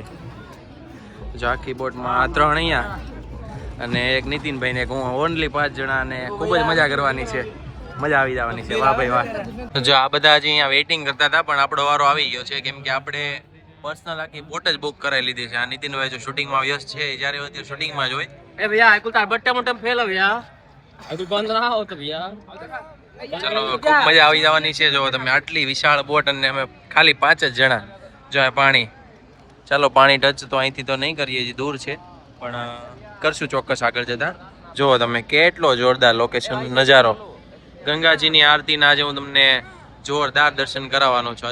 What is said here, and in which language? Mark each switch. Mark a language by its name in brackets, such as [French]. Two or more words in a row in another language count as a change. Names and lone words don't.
[Gujarati] જો આખી બોટમાં આ 3 અહીંયા અને એક નીતિનભાઈ ને હું ઓનલી 5 જણા અને ખૂબ જ મજા કરવાની છે। મજા આવી જવાની છે। વાહ ભાઈ વાહ। જો આ બધા હજી અહીંયા વેઇટિંગ કરતા હતા પણ આપણો વારો આવી ગયો છે કેમ કે આપણે પર્સનલ આખી બોટ જ બુક કરાવી લીધી છે। આ નીતિનભાઈ જો શૂટિંગમાં વ્યસ્ત છે જ્યારે હોય ત્યારે શૂટિંગમાં જ હોય। [Hindi] ए भैया कुल तार बट्टा मोटा फेल भैया अभी बंद रहा हो तो भैया [Gujarati] ચલો ખૂબ મજા આવી જવાની છે। જો તમે આટલી વિશાળ બોટ અને અમે ખાલી 5 જ જણા। જો આ પાણી, ચાલો પાણી ટચ તો અહીંથી તો નહીં કરીએ, હજી દૂર છે પણ કરશું ચોક્કસ આગળ જતા। જો તમે કેટલો જોરદાર લોકેશન નજારો ગંગાજીની આરતીના આજે હું તમને જોરદાર દર્શન કરાવવાનો છું।